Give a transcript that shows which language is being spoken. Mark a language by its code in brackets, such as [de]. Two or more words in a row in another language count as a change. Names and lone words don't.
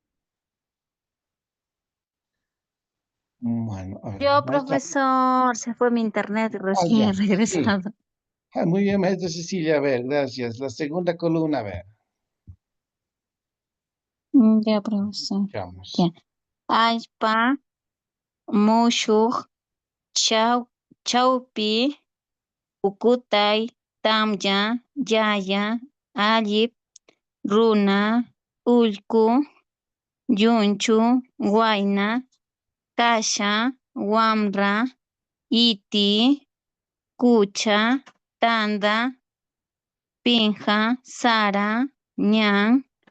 [es] Bueno, a ver, Yo, maestra. profesor, se fue mi internet y Ah, recién he ya, sí. regresado. Ah, muy bien, maestra Cecilia, a ver, gracias. La segunda columna, a ver, Ya, profesor. veamos. Ya. [qu] Allpa, mushuk, chaupi, ukutay, tamya, yaya, allip, runa, ullku, yunchu, wayna, kasha, wamra, iti, kucha, tanda, pinja, sara, ñan,